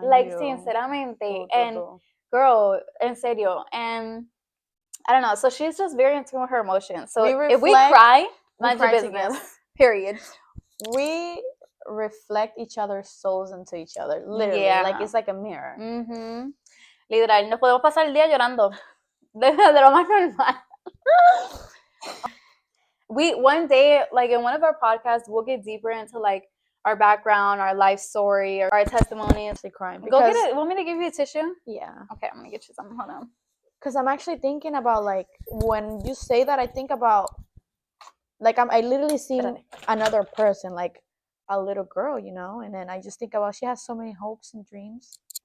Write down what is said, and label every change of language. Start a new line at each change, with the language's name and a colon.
Spanish: like, sinceramente.
English: And girl,
Spanish: en serio.
English: And I don't know. So she's just very in tune with her emotions. So if we cry, mind your business. Period. We reflect each other's souls into each other. Literally. Yeah. Like, it's like a mirror.
Spanish: Literal. Nos podemos pasar el día llorando. De lo más normal.
English: We one day, like in one of our podcasts, we'll get deeper into like our background, our life story, or our testimonies. Actually crying. Go get it. Want me to give you a tissue? Yeah. Okay, I'm gonna get you some. Hold on. Because I'm actually thinking about, like, when you say that, I think about, like, I literally seen another person, like a little girl, and then I just think about, she has so many hopes and dreams.